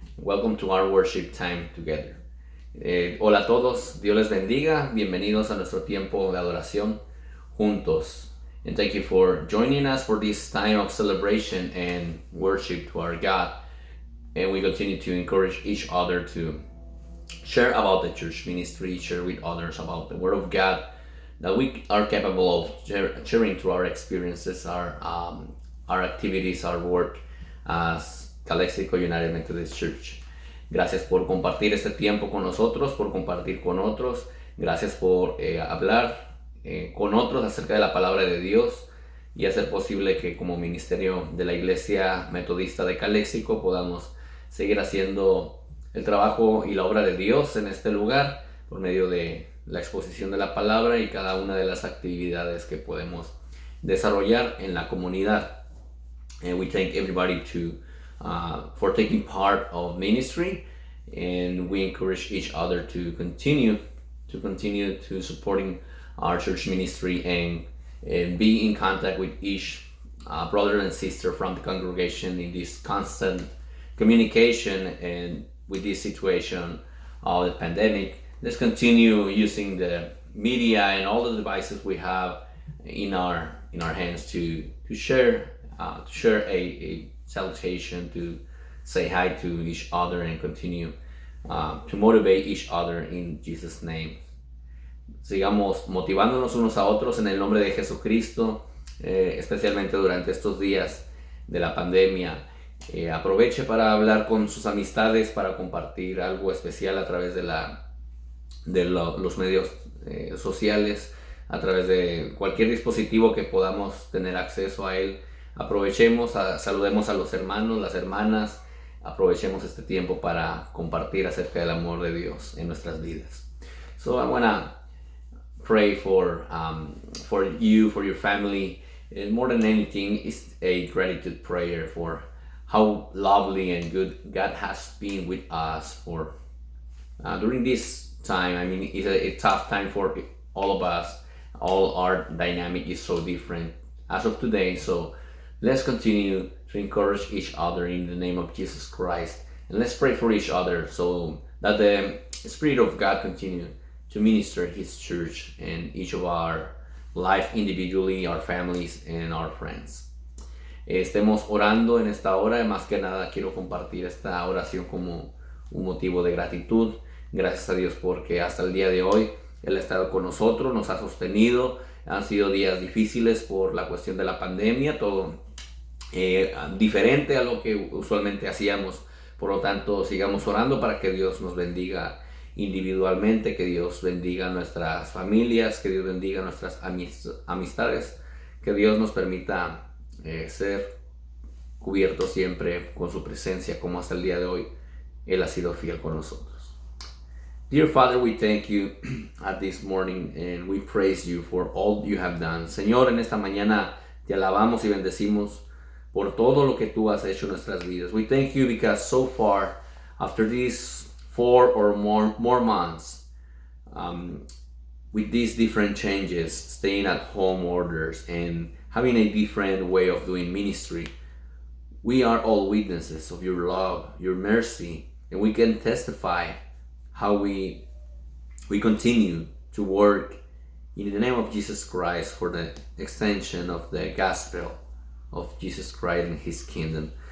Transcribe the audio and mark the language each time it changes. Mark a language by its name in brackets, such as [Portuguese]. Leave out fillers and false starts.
[English] Welcome to our worship time together. [Spanish] Hola a todos. Dios les bendiga. Bienvenidos a nuestro tiempo de adoración juntos. [English] And thank you for joining us for this time of celebration and worship to our God. And we continue to encourage each other to share about the church ministry, share with others about the Word of God, that we are capable of sharing through our experiences, our activities, our work as Calexico United Methodist Church. [Spanish] Gracias por compartir este tiempo con nosotros, por compartir con otros. Gracias por hablar con otros acerca de la palabra de Dios y hacer posible que como ministerio de la Iglesia Metodista de Calexico podamos seguir haciendo el trabajo y la obra de Dios en este lugar por medio de la exposición de la palabra y cada una de las actividades que podemos desarrollar en la comunidad. [English] And we thank everybody for taking part of ministry, and we encourage each other to continue to supporting our church ministry and be in contact with each brother and sister from the congregation in this constant communication. And with this situation of the pandemic, let's continue using the media and all the devices we have in our hands to share a salutation, to say hi to each other and continue to motivate each other in Jesus' name. [Spanish] Sigamos motivándonos unos a otros en el nombre de Jesucristo, especialmente durante estos días de la pandemia. Aproveche para hablar con sus amistades, para compartir algo especial a través de los medios sociales, a través de cualquier dispositivo que podamos tener acceso a él. Aprovechemos, saludemos a los hermanos, las hermanas, aprovechemos este tiempo para compartir acerca del amor de Dios en nuestras vidas. [English] So I want to pray for you, for your family, and more than anything, it's a gratitude prayer for how lovely and good God has been with us for during this time. I mean, it's a tough time for all of us. All our dynamic is so different as of today, so let's continue to encourage each other in the name of Jesus Christ. And let's pray for each other so that the Spirit of God continue to minister His church and each of our life individually, our families, and our friends. [Spanish] Estemos orando en esta hora. Más que nada quiero compartir esta oración como un motivo de gratitud. Gracias a Dios porque hasta el día de hoy Él ha estado con nosotros, nos ha sostenido. Han sido días difíciles por la cuestión de la pandemia, todo diferente a lo que usualmente hacíamos. Por lo tanto, sigamos orando para que Dios nos bendiga individualmente, que Dios bendiga nuestras familias, que Dios bendiga nuestras amistades, que Dios nos permita ser cubiertos siempre con su presencia, como hasta el día de hoy Él ha sido fiel con nosotros. [English] Dear Father, we thank you at this morning and we praise you for all you have done. [Spanish] Señor, en esta mañana te alabamos y bendecimos por todo lo que tú has hecho en nuestras vidas. [English] We thank you because so far, after these 4 or more months, with these different changes, staying at home orders and having a different way of doing ministry, we are all witnesses of your love, your mercy, and we can testify how we continue to work in the name of Jesus Christ for the extension of the gospel of Jesus Christ and His kingdom.